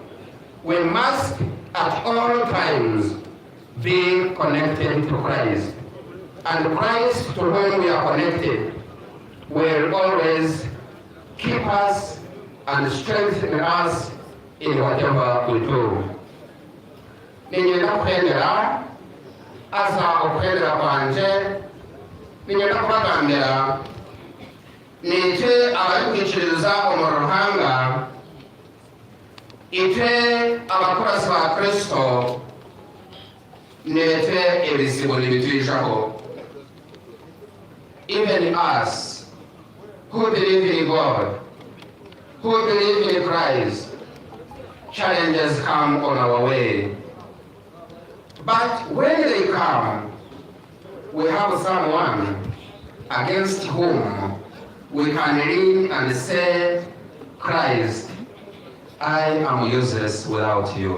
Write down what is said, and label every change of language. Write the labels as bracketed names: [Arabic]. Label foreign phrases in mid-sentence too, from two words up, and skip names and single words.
[English] We must at all times be connected to Christ. And Christ, to whom we are connected, will always keep us and strengthen us in whatever we do. [Nyankole] Ninyenda kwendera asa okwendera kwanje, ninyenda kubagambira nite abakwikiriza omuruhanga, ite abakurasi ba Kristo, nete ebizibu nibitwijaho. [English] Even us who believe in God, who believe in Christ, challenges come on our way. But when they come, we have someone against whom we can lean and say, Christ, I am useless without you.